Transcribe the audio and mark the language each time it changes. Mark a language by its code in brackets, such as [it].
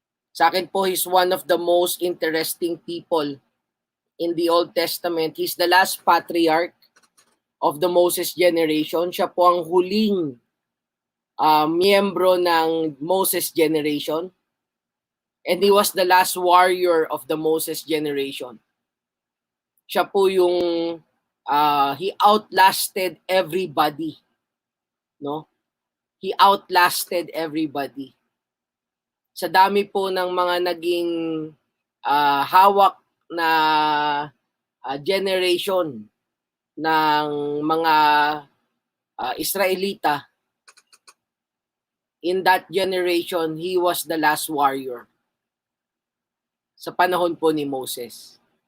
[tl] Sa akin po, [en] he's one of the most interesting people in the Old Testament. He's the last patriarch of the Moses generation. [tl] Siya po ang huling miyembro ng Moses generation. [en] And he was the last warrior of the Moses generation. [tl] Siya po yung [en] he outlasted everybody. [tl] No? [en] He outlasted everybody. [tl] Sa dami po ng mga naging hawak na generation ng mga Israelita, [en] in that generation, he was the last warrior [tl] sa panahon po ni Moses.